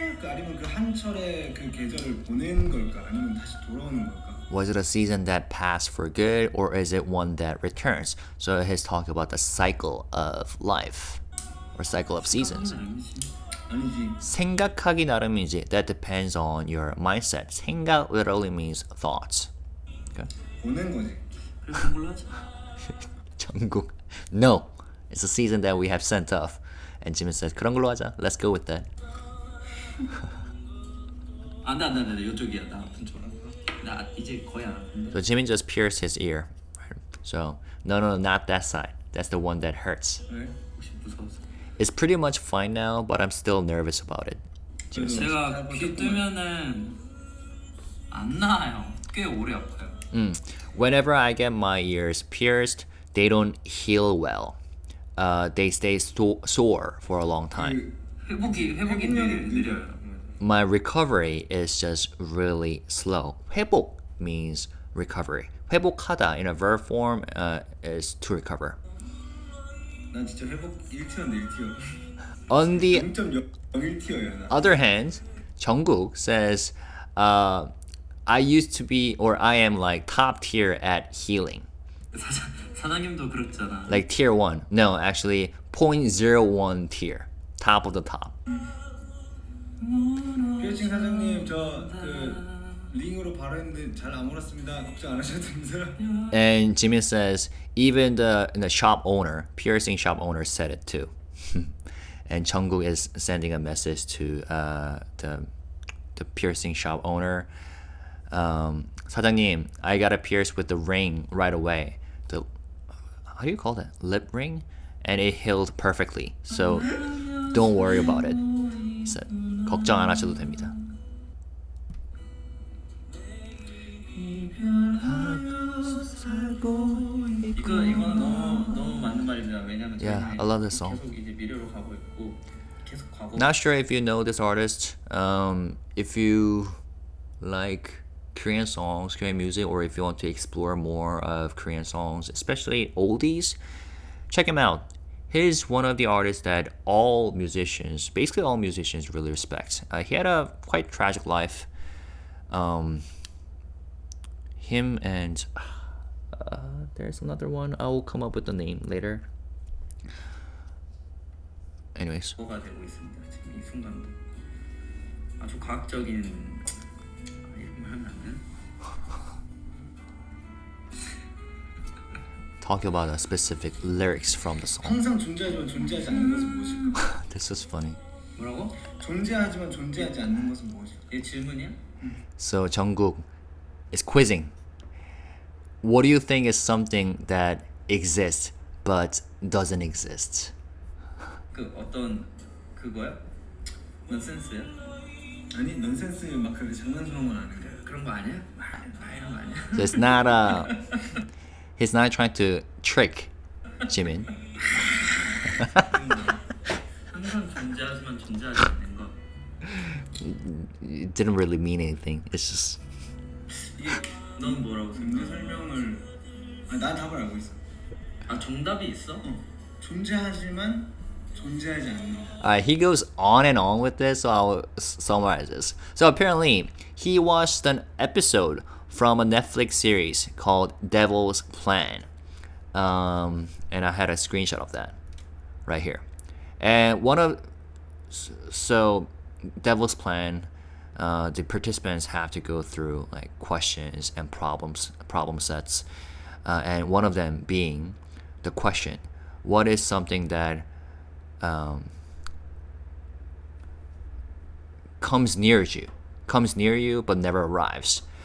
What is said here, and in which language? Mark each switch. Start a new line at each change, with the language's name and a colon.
Korean: 아니면 그 한철의 그 계절을 보낸 걸까 아니면 다시 돌아오는 걸까?
English: Was it a season that passed for good, or is it one that returns? So he's talking about the cycle of life, or cycle of seasons.
Korean: 아니지. 생각하기 나름이지.
English: That depends on your mindset. 생각 literally means thoughts. Okay.
Korean: 보낸 거지. 그래서 그걸로 하자.
English: Jungkook, no, it's a season that we have sent off. And Jimin says,
Korean: 그런 걸로 하자.
English: Let's go with that.
Korean: 안돼 이쪽이야. 나 아픈 줄 알아. 나 이제 거의 안 아픈데.
English: So Jimin just pierced his ear. So no, not that side. That's the one that hurts.
Korean: 왜? 혹시 무서워서?
English: It's pretty much fine now, but I'm still nervous about it.
Korean: 제가 귀 뜨면은 안 나아요. 꽤 오래 아파요.
English: Whenever I get my ears pierced, they don't heal well. They stay sore for a long time.
Korean: 회복이 느려요.
English: My recovery is just really slow. 회복 means recovery. 회복하다 in a verb form is to recover.
Korean: 난 진짜 회복 1티어인데 1티어.
English: On the
Korean: 0.01티어야 나.
English: other hand, Jungkook says, I used to be, or I am like top tier at healing.
Korean: 사장님도 그렇잖아.
English: Like tier 1. No, actually 0.01 tier. Top of the top.
Korean: 피어싱 사장님 저 그 링으로 바로 했는데 잘 안 몰았습니다. 걱정 안 하셔도 됩니다.
English: And Jimin says, even the shop owner, piercing shop owner said it too. And Jungkook is sending a message to the piercing shop owner. 사장님, I got a pierce with the ring right away. The how do you call that? Lip ring, and it healed perfectly. So don't worry about it. He said,
Korean: 걱정 안 하셔도 됩니다. 이거는 너무 맞는 말입니다. 왜냐면
English: Yeah, I love this song.
Korean: 계속 이제 미래로 가고 있고 계속 과거.
English: Not sure if you know this artist. If you like Korean songs, Korean music, or if you want to explore more of Korean songs, especially oldies, check him out. He's one of the artists that basically all musicians really respect. He had a quite tragic life. Him and there's another one. I will come up with the name later. Anyways.
Korean: 가 되고 있습니다. 지금 이 순간도 아주 과학적인 이런 말 하면 안 되나?
English: Talk about a specific lyrics from the song.
Korean: 항상 존재하지만 존재하지 않는 것은 무엇일까?
English: This is funny.
Korean: 뭐라고? 존재하지만 존재하지 않는 것은 무엇일까? 이게 질문이야?
English: So Jungkook is quizzing. What do you think is something that exists but doesn't exist?
Korean: 그 어떤 그거야? 넌센스야? 아니 넌센스 막 그렇게 장난스러운 건 아닌데. 그런 거 아니야? 이런 거 아니야?
English: So it's not he's not trying to trick Jimin.
Korean: 항상 존재하지만 존재하지 않는 거.
English: It didn't really mean anything. It's just
Korean: 이게 넌 뭐라고 근데 생각해? 설명을 난 답을 알고 있어. 아 정답이 있어? 존재하지만 존재하지 않는 것.
English: he goes on and on with this, so I'll summarize this. So apparently, he watched an episode from a Netflix series called Devil's Plan. And I had a screenshot of that right here. And so Devil's Plan, the participants have to go through like questions and problem sets, and one of them being the question, what is something that comes near you but never arrives?